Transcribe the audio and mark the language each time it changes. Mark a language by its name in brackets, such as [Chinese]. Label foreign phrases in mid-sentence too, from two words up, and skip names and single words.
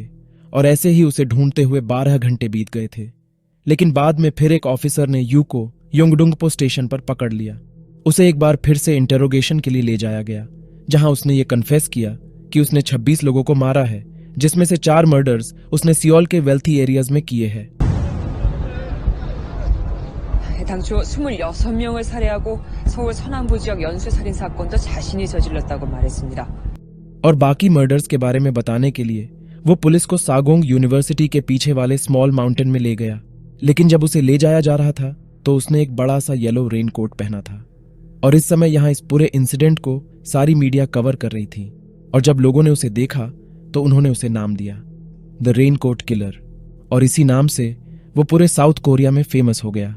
[Hindi] और ऐसे ही उसे ढूंढते हुए 12 घंटे बीत गए थे। लेकिन बाद में फिर एक ऑफिसर ने यू को योंगडुंगपो स्टेशन पर पकड़ लिया। उसे एक बार फिर से इंटरोगेशन के लिए ले जाया गया, जहां उसने ये कन्फेस किया कि उसने 26 लोगों को मारा है, जिसमें से 4 मर्डर्स उसने सियोल के [English] wealthy areas [Hindi] में किए हैं। [Korean] 당초 26명을 살해하고 서울 서남부 지역 연쇄살인 사건도 자신이 저질렀다고 말했습니다. [Hindi] और बाकी मर्डर्स के बारे में बताने के लिए वो पुलिस को सागोंग यूनिवर्सिटी के पीछे वाले [English] small mountain [Hindi] में ले गया, लेकिन जब उसे ले जाया जा रहा था तो उसने एक बड़ा सा [English] yellow raincoat [Hindi] पहना था। और इस समय यहाँ इस पूरे इंसिडेंट को सारी मीडिया कवर कर रही थी, और जब लोगों ने उसे देखा तो उन्होंने उसे नाम दिया द रेनकोट किलर, और इसी नाम से वो पूरे साउथ कोरिया में फेमस हो गया।